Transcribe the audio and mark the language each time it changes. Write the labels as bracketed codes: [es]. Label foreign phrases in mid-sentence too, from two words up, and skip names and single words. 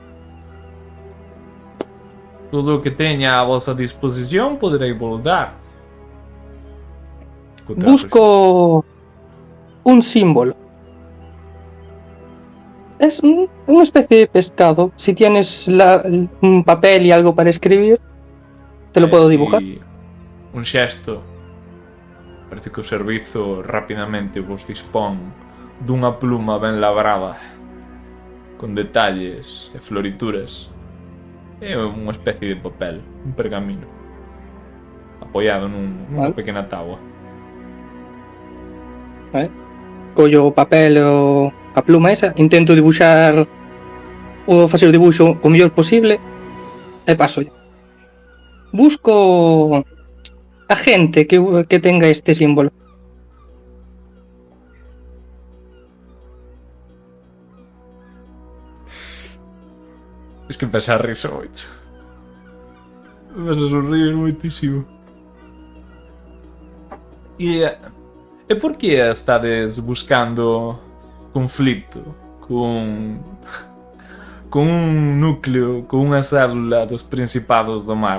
[gl] todo o que teña a vosa disposición poderei vos dar. Busco un símbolo. [es] Es una especie de pescado. Si tienes un papel y algo para escribir, te lo puedo dibujar. [gl] Un xesto. Parece que o servizo rapidamente vos dispón dunha pluma ben labrada, con detalles e florituras. É unha especie de papel, un pergamino, apoiado nunha Vale. pequena táboa. Collo o papel ou a pluma esa, intento dibuxar ou facer o dibuxo o mellor posible e paso. [es] Busco a gente que tenga este símbolo. Es que empecé a [gl] rirse moito. [es] Empecé a [gl] sonrir moitísimo. E por que estades buscando conflito con un núcleo, con unha célula dos Principados do Mar?